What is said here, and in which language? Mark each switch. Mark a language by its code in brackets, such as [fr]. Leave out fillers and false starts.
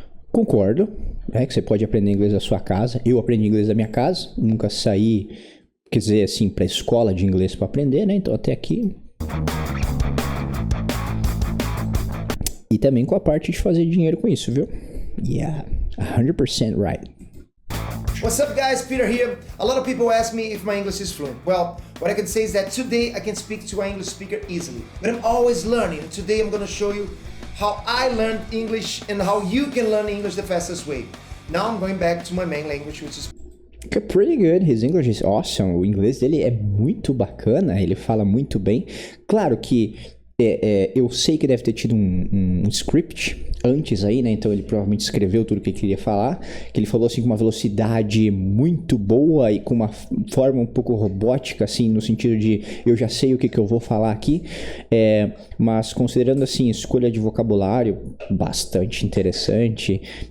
[pt] Concordo, que você pode aprender inglês da sua casa. Eu aprendi inglês da minha casa, nunca saí, quer dizer assim, pra escola de inglês para aprender, né? Então até aqui. E também com a parte de fazer dinheiro com isso, viu? [en] Yeah, 100% right. What's up guys, Peter here. A lot of people ask me if my English is fluent. Well, what I can say is that today I can speak to an English speaker easily. But I'm always learning. And today I'm gonna show you how I learned English and how you can learn English the fastest way. Now I'm going back to my main language, which is Pretty good, his English is awesome. [pt] O inglês dele é muito bacana, ele fala muito bem. Claro que eu sei que deve ter tido um script antes aí, né? Então ele provavelmente escreveu tudo o que ele queria falar, que ele falou assim com uma velocidade muito boa e com uma forma um pouco robótica, assim, no sentido de eu já sei o que eu vou falar aqui, mas considerando assim, escolha de vocabulário bastante interessante.